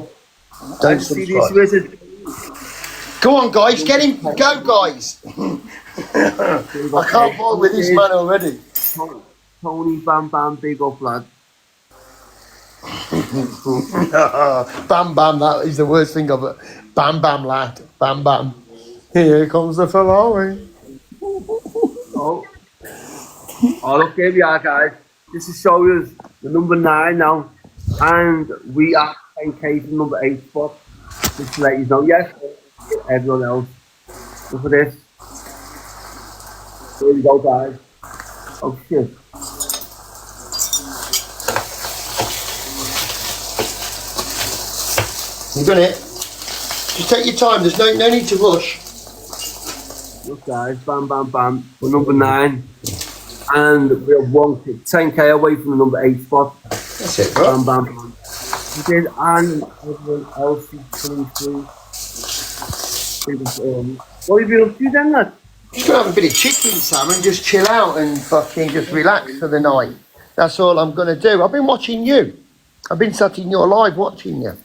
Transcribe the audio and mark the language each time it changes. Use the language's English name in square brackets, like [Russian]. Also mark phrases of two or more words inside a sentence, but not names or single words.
[English] Don't subscribe. Go on, guys. Get him. Go, guys. I can't bother with this man already. Tony, bam, big up, lad. Bam, that is the worst thing of it. Bam, lad. Bam. Here comes the Ferrari. Oh, look, here we are, guys. This is show you the number 9 now. And we are 10k from number 8 spot. Just to let you know, yes, everyone else. Look at this. Here we go, guys. Oh, shit. You done it? Just take your time. There's no need to rush. Look, guys. Bam. We're number 9. and we're 10k away from the number 8 spot. That's it, bro. Bam, bam, bam. We did, and everyone else is coming through. What are you doing up to then, lad? Just gonna have a bit of chicken, Sam, and just chill out and fucking just relax for the night. That's all I'm gonna do. I've been watching you. I've been sat in your live watching you.